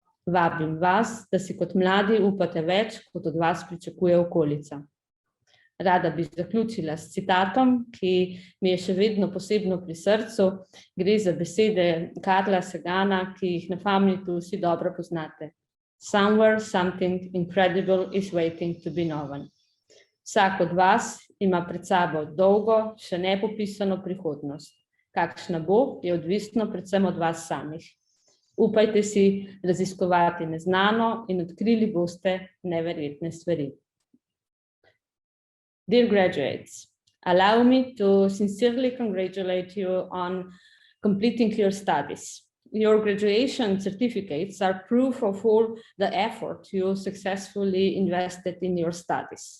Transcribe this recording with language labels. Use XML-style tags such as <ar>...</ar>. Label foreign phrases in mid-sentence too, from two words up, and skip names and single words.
<sl>Vabim vas, da si kot mladi upate več, kot od vas pričakuje okolica. Rada bi zaključila s citatom, ki mi je še vedno posebno pri srcu. Gre za besede Carla Sagana, ki jih na Famnitu vsi dobro poznate.</sl> <en>Somewhere something incredible is waiting to be known.</en> <sl>Vsak od vas ima pred sabo dolgo, še nepopisano prihodnost. Kakšna bo, je odvisno predvsem od vas samih. Upajte si raziskovati neznano in odkrili boste neverjetne stvari.</sl> <en>Dear graduates, allow me to sincerely congratulate you on completing your studies. Your graduation certificates are proof of all the effort you successfully invested in your studies.</en>